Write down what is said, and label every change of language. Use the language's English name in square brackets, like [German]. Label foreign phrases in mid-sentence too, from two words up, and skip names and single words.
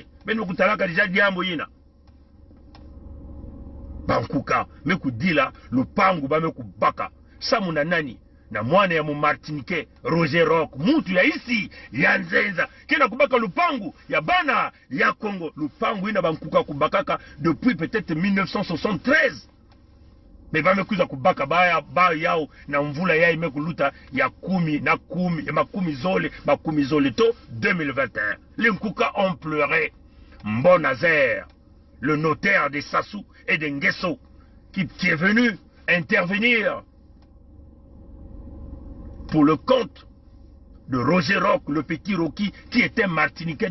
[Kituba (Democratic Republic of Congo)] Bene mekutalaka deja diamu yina. Bankuka mekudila lupangu ba mekubaka. Samu na nani na mwana ya Martinique Roger Rock mutu ya isi ya Nzenza kena kubaka lupangu ya bana ya Congo. Lupangu ina bankuka kubakaka [French] depuis peut-être 1973. [Kituba (Democratic Republic of Congo)] Mais ba mekuza kubaka ba yao na mvula yao imekuluta ya makumi zole to 2021. [French] Les Nkuka ont pleuré. Mbonazer, le notaire de Sassou et de Ngeso qui est venu intervenir pour le compte de Roger Roch, le petit Rocky, qui était martiniquais.